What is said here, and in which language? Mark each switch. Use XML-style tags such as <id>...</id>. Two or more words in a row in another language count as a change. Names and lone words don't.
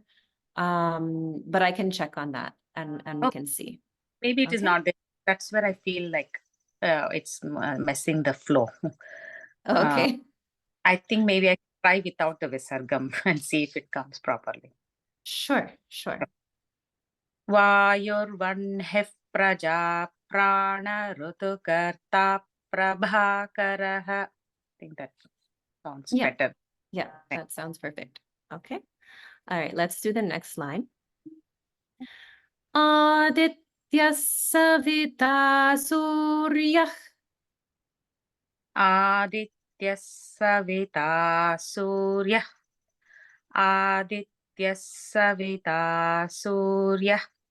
<en>But I can check on that and we can see. Maybe it is Okay. not there. That's where I feel like it's messing the flow. Okay. I think maybe I try without the visargam and see if it comes properly. Sure.</en> <sa>वायुर्वह्निः प्रजा प्राण ऋतुकर्ता प्रभाकरः.</sa> <en>I think that sounds Yeah. better. Yeah, that sounds perfect. Okay. All right, let's do the next line.</en> <sa>आदित्य सविता सूर्यः. आदित्य सविता सूर्य. आदित्य सविता सूर्य.</sa>